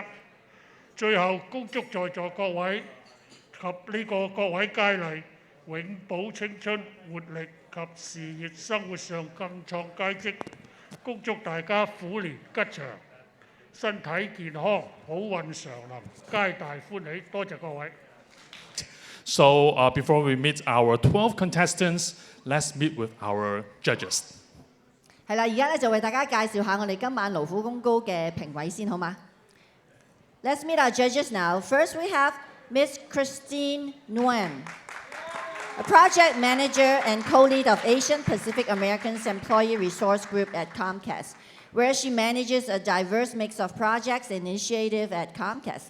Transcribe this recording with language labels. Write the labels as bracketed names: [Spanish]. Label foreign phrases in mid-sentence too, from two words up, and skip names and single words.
[Cantonese] 最後，恭祝在座各位及各位佳麗永葆青春活力及事業生活上更創佳績，恭祝大家虎年吉祥，身體健康，好運常臨，皆大歡喜。多謝各位。 [English] So before we meet our 12 contestants, let's meet with our judges. [Cantonese] 係啦，而家咧就為大家介紹下我哋今晚勞苦功高嘅評委先，好嗎？ [English] Let's meet our judges now. First we have Miss Christine Nguyen, a project manager and co-lead of Asian Pacific Americans Employee Resource Group at Comcast, where she manages a diverse mix of projects and initiatives at Comcast.